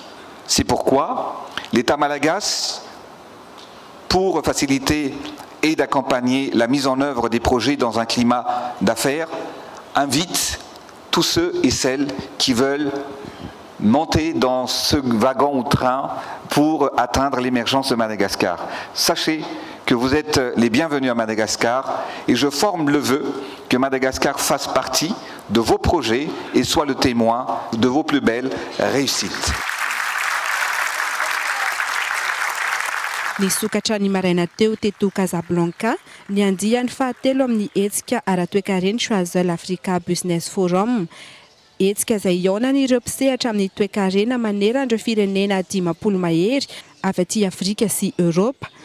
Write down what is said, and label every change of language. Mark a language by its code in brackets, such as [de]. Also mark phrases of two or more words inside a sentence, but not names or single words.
[fr] C'est pourquoi l'État malagasy, pour faciliter et d'accompagner la mise en œuvre des projets dans un climat d'affaires, invite tous ceux et celles qui veulent monter dans ce wagon ou train pour atteindre l'émergence de Madagascar. Sachez que vous êtes les bienvenus à Madagascar et je forme le vœu que Madagascar fasse partie de vos projets et soit le témoin de vos plus belles réussites. [mg] Ny sokatra ny maraina teo teto Casablanca ny andiany fahatelo amin'ny hetsika ara-toekareny Choiseul Africa Business Forum. Hetsika izay iaonany ireo mpisehatra amin'ny toe-karena maneran'ireo firenena 10 mahery avy aty Afrika sy Europa.